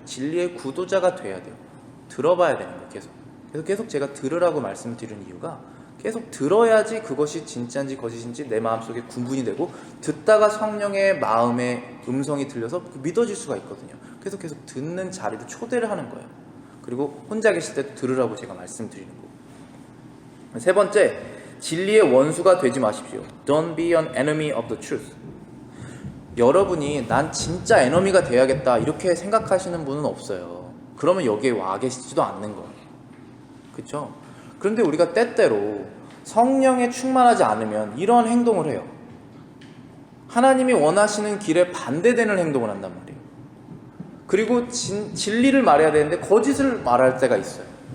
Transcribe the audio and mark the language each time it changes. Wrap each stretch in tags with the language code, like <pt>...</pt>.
<ko>진리의 구도자가 돼야 돼요. 들어봐야 되는 거예요. 그래서 계속 제가 들으라고 말씀드리는 이유가, 계속 들어야지 그것이 진짜인지 거짓인지 내 마음속에 구분이 되고, 듣다가 성령의 마음의 음성이 들려서 믿어질 수가 있거든요. 그래서 계속 듣는 자리로 초대를 하는 거예요. 그리고 혼자 계실 때도 들으라고 제가 말씀드리는 거고. 세 번째, 진리의 원수가 되지 마십시오.</ko> <en>Don't be an enemy of the truth.</en> <ko>여러분이 난 진짜 에너미가 돼야겠다 이렇게 생각하시는 분은 없어요. 그러면 여기에 와 계시지도 않는 거예요. 그렇죠? 그런데 우리가 때때로 성령에 충만하지 않으면 이런 행동을 해요. 하나님이 원하시는 길에 반대되는 행동을 한단 말이에요. 그리고 진리를 말해야 되는데 거짓을 말할 때가 있어요.</ko>